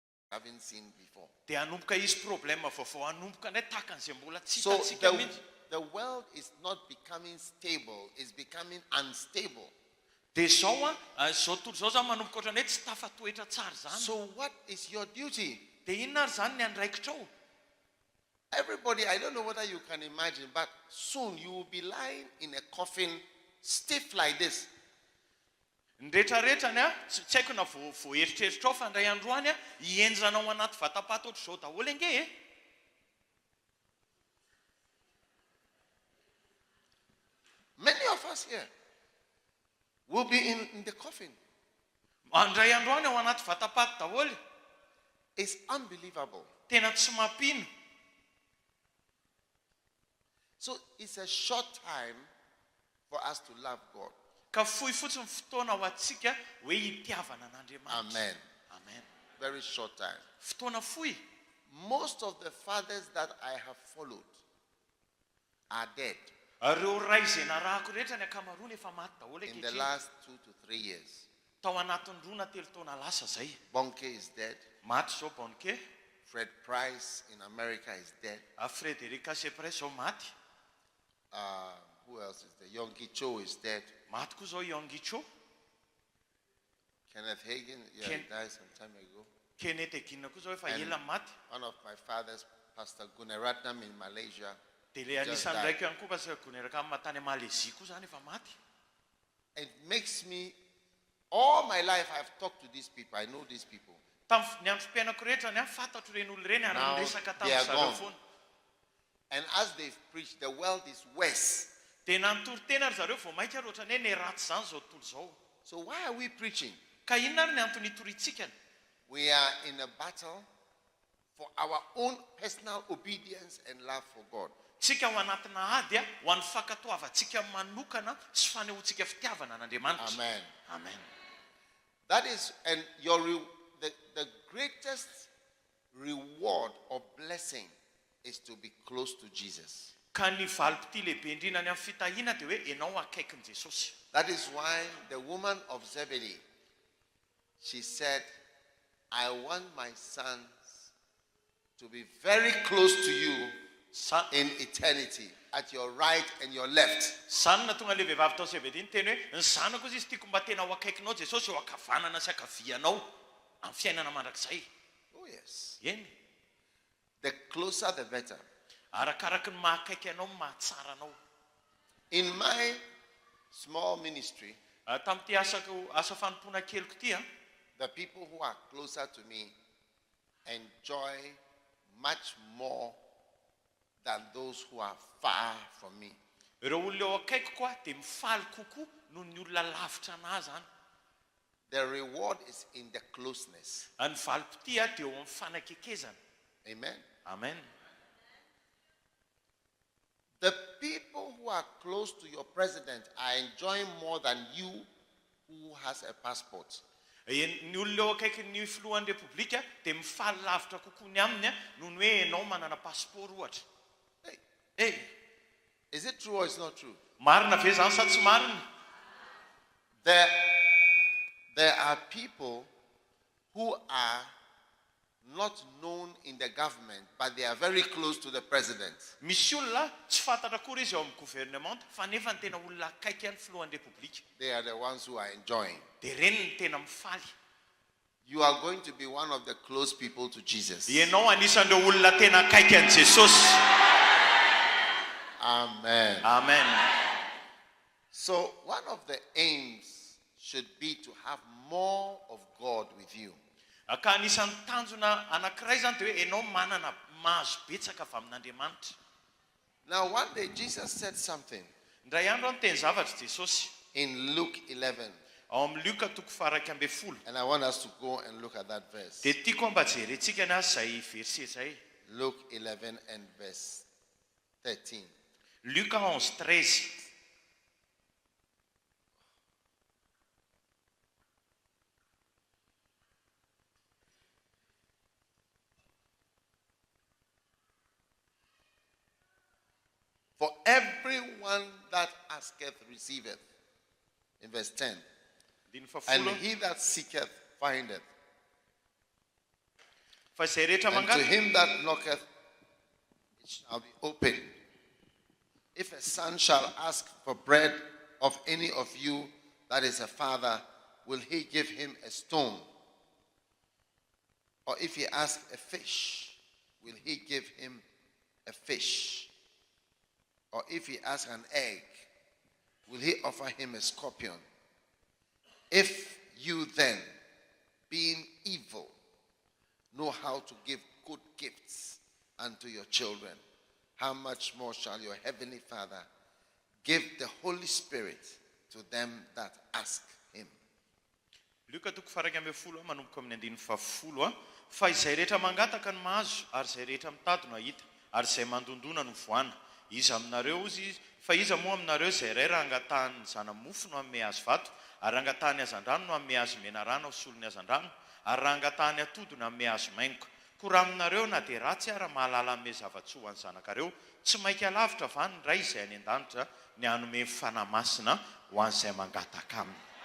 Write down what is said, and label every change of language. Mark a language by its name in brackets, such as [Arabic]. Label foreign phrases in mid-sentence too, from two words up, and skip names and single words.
[English] haven't seen before. [Malagasy] Dia hanomboka hisy problema vaovao hanomboka ndray takan'izay mbola tsy So hitantsika mihitsy. [English] the world is not becoming stable, it's becoming unstable. [Malagasy] Dia zao zao tontolo zao zany manomboka ohatrany hoe tsy tafatoetra tsara zany. [English] So what is your duty? [Malagasy] Dia inona ary zany ny andraikitrao? [English] Everybody, I don't know whether you can imagine, but soon you will be lying in a coffin stiff like this. [Malagasy] Ny rehetrarehetrany tsy haiko na voeritreritrao fa ndray androany hienjanao anaty vatapaty ohatr' izao daholo ange e. [English] Many of us here will be in the coffin. [Malagasy] Andray androany ao anaty vatapaty daholo. [English] It's unbelievable. [Malagasy] Tena tsy mampino. [English] So it's a short time for us to love God. [Malagasy] Ka fohy fotsiny fotoana ho antsika hoe hitiavana an'Andriamanitra. Amen. Amen. [English] Very short time. [Malagasy] Fotoana fohy. [English] Most of the fathers that I have followed are dead [Malagasy] Reo ray izay narahako rehetra ny ankamaroany efa maty daholo [English] in the [Malagasy] ankehitriny. [English] last 2 to 3 years. [Malagasy] Tao anatin'ny 2 na 3 taona lasa zay. [English] Bonke is dead. [Malagasy] Maty zao Bonke. [English] Fred Price in America is dead. [Malagasy] Frederica Sepres zao maty. [English] Who else is there? Yonggi Cho is dead. [Malagasy] Maty koa zao Yonggi Cho. [English] Kenneth Hagin, yeah, he died some time ago. [Malagasy] Kenneth Hagin koa zao efa ela maty. [English] One of my fathers, Pastor Gunaratnam in Malaysia. [Malagasy] Dia le anisan'ny raiky ihany koa pastor Guneraka matany Malaisie koa zany efa maty. [English] It makes me, all my life I've talked to these people, I know these people. [Malagasy] Tamin'ny andro fiainako rehetra ny fantatro reny olo reny ary niresaka tamin'izareo foana. [English] And as they've preached, the world is worse. [Malagasy] Dia nanontoro tena ry zareo vao maika ary ohatrany hoe ny ratsy zany zao tontolo zao. [English] So why are we preaching? [Malagasy] Ka inona ary ny antony hitoritsika? [English] We are in a battle for our own personal obedience and love for God. [Malagasy] Tsika ho anatina ady ho an'ny fankatoavantsika manokana sy fanehoantsika fitiavana an'Andriamanitra. Amen. Amen. [English] That is, and the greatest reward or blessing is to be close to Jesus. [Malagasy] Ka ny valopity lehibe indrindra ny amin'ny fitahiana dia hoe ianao akaikin'i Jesosy. [English] That is why the woman of Zebedee, she said, I want my sons to be very close to you in eternity, at your right and your left. [Malagasy] Zany na tonga le vehivavy tao Zebedee ny teny hoe ny zanako izy tiako mba tena ho akaikinao Jesosy ho akavanana sy akavianao amin'ny fiainana mandrakizay. [English] Oh yes. [Malagasy] Eny. [English] The closer the better. [Malagasy] Arakaraky ny mahakaiky anao mahatsara anao. [English] In my small ministry, [Malagasy] tamin'ity asa fanompona keliko ity [English] the people who are closer to me enjoy much more than those who are far from me. [Malagasy] Ireo olona eo akaiko koa dia mifaly kokoa noho ny olona lavitra anahy zany. [English] The reward is in the closeness. [Malagasy] Ny valopity dia eo amin'ny fanakekezana. Amen. Amen. [English] The people who are close to your president are enjoying more than you who has a passport. [Malagasy] Ny olona eo akaikin'ny filohan'ny repoblika dia mifaly lavitra kokoa ny aminy noho ny hoe ianao manana passport ohatra. [English] Hey, is it true or it's not true? [Malagasy] Marina ve zany sa tsy marina? [English] There are people who are not known in the government, but they are very close to the president. [Malagasy] Misy olona tsy fantatra akory izy eo amin'ny gouvernement fa nefa ny tena olona akaiky ny filohan'ny repoblika. [English] They are the ones who are enjoying. [Malagasy] Dia reny ny tena mifaly. [English] You are going to be one of the close people to Jesus. [Malagasy] Ianao anisan'ireo olona tena akaiky an'i Jesosy. Amen. Amen. [English] So one of the aims should be to have more of God with you. [Malagasy] Ka anisan'ny tanjona anankiray zany dia hoe ianao manana mahazo betsaka avy amin'Andriamanitra. [English] Now one day Jesus said something [Malagasy] Ndray andro ny teny zavatra Jesosy [English] in Luke 11. [Malagasy] ao amin'ny Luka 11. [English] And I want us to go and look at that verse. [Malagasy] Dia tiako mba jerentsika ny azy zay verset zay. [English] Luke 11 and verse 13. [Malagasy] Luka 11:13. [English] For everyone that asketh receiveth. In verse 10. And he that seeketh findeth. [Malagasy] fa izay rehetra [English] And to [Malagasy] mangata [English] him that knocketh, it shall be opened. If a son shall ask for bread of any of you that is a father, will he give him a stone? Or if he ask a fish, will he give him a fish? Or if he ask an egg, will he offer him a scorpion? If you then, being evil, know how to give good gifts unto your children, how much more shall your heavenly Father give the Holy Spirit to them that ask him? [Malagasy] Luka toko faraka amby folo manomboka amin'ny andiny fafolo fa izay rehetra mangataka ny mahazo ary izay rehetra mitady no hahita ary izay mandondona no voana iza aminareo izy fa iza moa aminareo izay iray raha angatahany zanamofo no amin'ny azo vato ary angatahany azandrano no amin'ny azo menarana solony azandrano ary raha angatahany atody no amin'ny azo maingo ko raha aminareo na dia ratsy ary mahalala amin'ny zava-tsoa ho an'ny zanakareo tsy mainka lavitra vany ny ray izay any an-danitra ny hanome fanahy masina ho an'izay mangataka aminy.